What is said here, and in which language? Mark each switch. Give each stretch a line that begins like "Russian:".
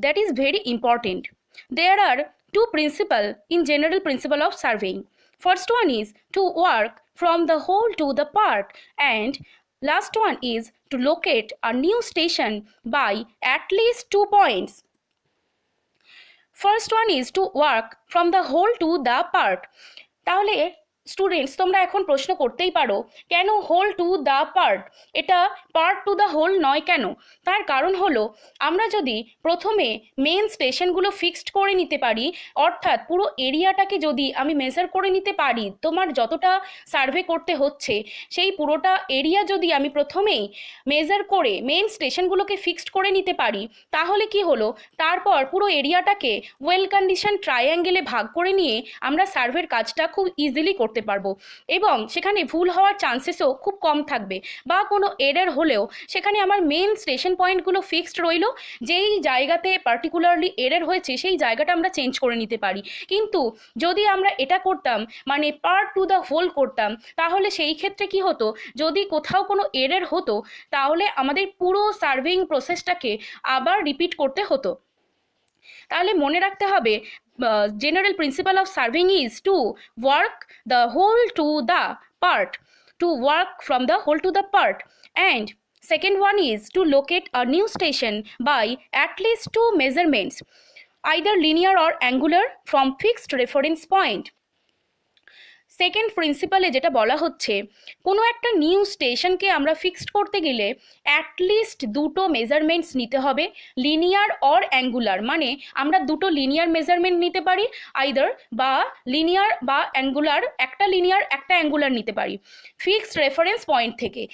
English: That is very important. There are two principles in general principle of surveying. First one is to work from the whole to the part, and last one is to locate a new station by at least 2 points. First one is to work from the whole to the part.
Bangla: তাহলে students তোমরা এখন প্রশ্ন করতেই পারো কেন
English: whole to the part,
Bangla: এটা
English: part to the whole
Bangla: নয় কেন? তার কারণ হলো আমরা যদি প্রথমে মেন স্টেশনগুলো ফিক্সড করে নিতে পারি, অর্থাৎ পুরো এরিয়াটাকে যদি আমি মেজার করে নিতে পারি, তোমার যতটা সার্ভে করতে হচ্ছে সেই পুরোটা এরিয়া যদি আমি প্রথমেই মেজার করে মেন স্টেশনগুলোকে ফিক্সড করে নিতে পারি, তাহলে কি হলো, তারপর পুরো এরিয়াটাকে ওয়েল কন্ডিশন ট্রায়াঙ্গেলে ভাগ করে নিয়ে আমরা সার্ভের কাজটা খুব ইজিলি করতে পারবো এবং সেখানে ভুল হওয়ার চান্সেসও খুব কম থাকবে, বা কোনো এরর হলেও সেখানে আমার মেন স্টেশন পয়েন্টগুলো ফিক্সড রইল, যেই জায়গাতে পার্টিকুলারলি এরর হয়েছে সেই জায়গাটা আমরা চেঞ্জ করে নিতে পারি। কিন্তু যদি আমরা এটা করতাম মানে
English: part to the whole
Bangla: করতাম, তাহলে সেই ক্ষেত্রে কি হতো, যদি কোথাও কোনো এরর হতো তাহলে আমাদের পুরো সার্ভেইং প্রসেসটাকে আবার রিপিট করতে হতো। তাহলে মনে রাখতে হবে
English: general principle of surveying is to work the whole to the part, to work from the whole to the part, and second one is to locate a new station by at least 2 measurements, either linear or angular, from fixed reference point.
Bangla: Second প্রিন্সিপালে যেটা বলা হচ্ছে, কোনো একটা new স্টেশনকে আমরা fixed করতে গেলে at least দুটো measurements নিতে হবে, লিনিয়ার অর অ্যাঙ্গুলার, মানে আমরা দুটো লিনিয়ার মেজারমেন্ট নিতে পারি আইদার, বা লিনিয়ার বা অ্যাঙ্গুলার, একটা লিনিয়ার একটা অ্যাঙ্গুলার নিতে পারি ফিক্সড রেফারেন্স পয়েন্ট থেকে।